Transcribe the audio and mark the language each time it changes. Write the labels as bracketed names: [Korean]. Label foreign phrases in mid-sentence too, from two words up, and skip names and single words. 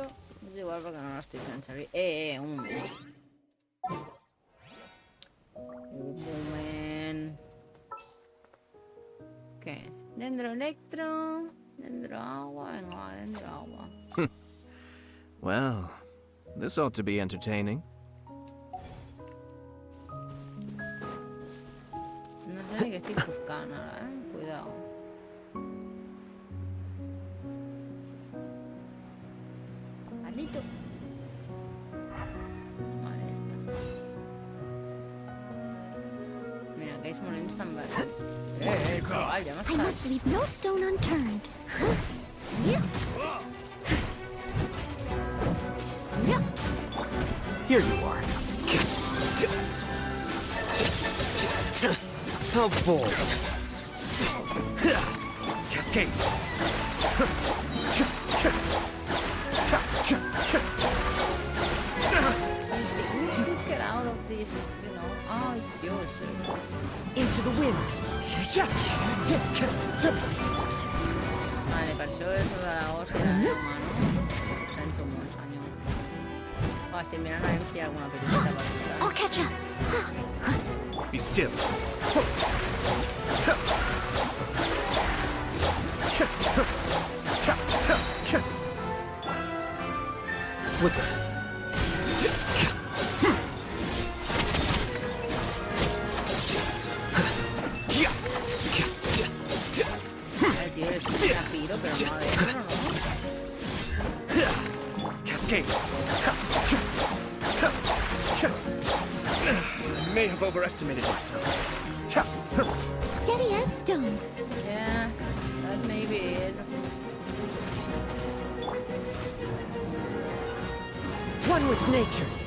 [Catalan] És igual perquè no l'estic fent servir. Un moment. Un moment. Què? Dendro electro. [Spanish] Dendro agua. Venga, va, dendro agua. [English] Well, this ought to be entertaining. [Catalan] No sé ni què estic buscant ara, Cuidao. Palito. Vale, ja està. Mira, aquells molins tan verds. Xaval, ja [English] I [Catalan] m'estàs. [English] must leave no stone unturned. Here you are. How bold. Cascade. You could get out of this, you know. Oh, it's yours. Into the wind. [Catalan] Vale, per això és de la os i la llama, no? Ho sento molt, senyor. Oh, estic mirant a veure si hi ha alguna petita per ajudar. [English] I'll catch up. Be still. Flicker. [Spanish] El tío es un rapiro, pero no adentro, ¿no? [English] Cascade. I may have overestimated myself. Steady as stone. Yeah, that may be it. One with nature.